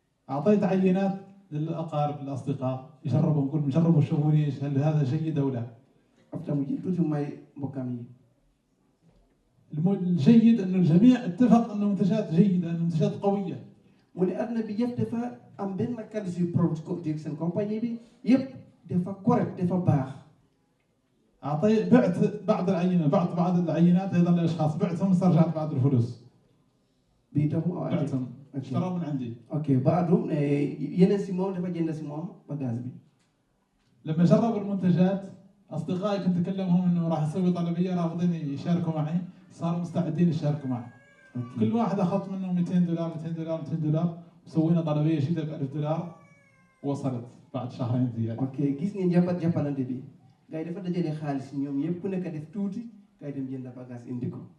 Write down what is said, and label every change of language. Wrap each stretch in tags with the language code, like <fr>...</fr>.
<ar>أعطيت عينات للأقارب الأصدقاء يجربوا، نقول جربوا شوفوا لي هل هذا جيد أو لا.</ar> <wo>after mu jël tuuti may mbokkam yi.</wo> <ar>الجيد أن الجميع اتفق أن المنتجات جيدة، أن المنتجات قوية.</ar> <wo>mu ne àdduna bi yëpp dafa am benn qualité produit seen compagnie bi yëpp dafa correct dafa baax.</wo> <ar>بعت بعض العينات ايضا لاشخاص بعتهم استرجعت بعض الفلوس. بيتهم او بعتهم اشتروا من عندي. اوكي بعدهم</ar> <wo>yeneen si moom dafa jënd si moom bagage bi.</wo> <ar>لما جربوا المنتجات اصدقائي كنت اكلمهم انه راح اسوي طلبيه رافضين يشاركوا معي، صاروا مستعدين يشاركوا معي. كل واحد اخذت منه $200 وسوينا طلبيه جديده ب$1000 وصلت بعد شهرين زياده.</ar> <wo>اوكي gis ngeen jàppalante bi gars yi dafa dajale xaalis ñoom yëpp ku nekk def tuuti gars yi dem jënd bagage indi ko.</wo>